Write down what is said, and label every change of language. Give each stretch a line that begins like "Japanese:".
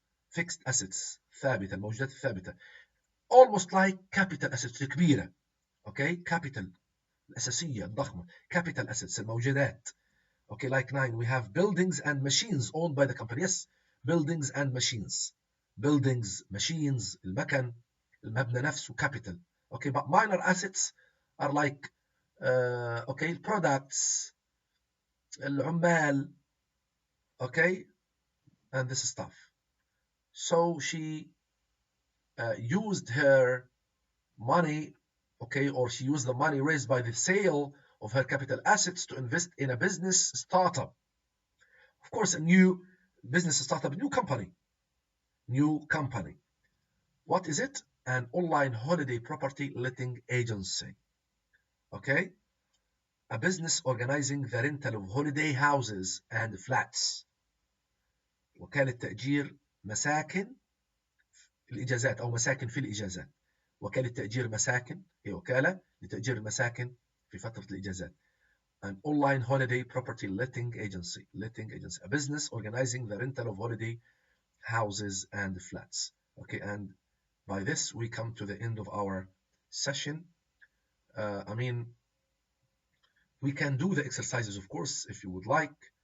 Arabic: Fixed assets ثابتة, الموجودات الثابتة.
English: Almost like capital assets الكبيرة. Okay, capital
Arabic: الأساسية الضخمة.
English: Capital assets الموجودات. Okay, like 9, we have buildings and machines owned by the company. Yes, buildings and machines. Buildings, machines,
Arabic: المكن, المبنى نفسه,
English: capital. Okay, but minor assets are like, okay, products, العمال, okay, and this stuff. So she used her money, okay, or she used the money raised by the sale of her capital assets to invest in a business startup. Of course, a new business startup, new company. What is it? An online holiday property letting agency. Okay, a business organizing the rental of holiday houses and flats.
Arabic: وكالة تأجير مساكن الإجازات أو مساكن في الإجازات. وكالة تأجير مساكن هي وكالة لتأجير المساكن في فترة الإجازات.
English: An online holiday property letting agency. A business organizing the rental of holiday houses and flats. Okay, and by this we come to the end of our session. I mean, we can do the exercises, of course, if you would like.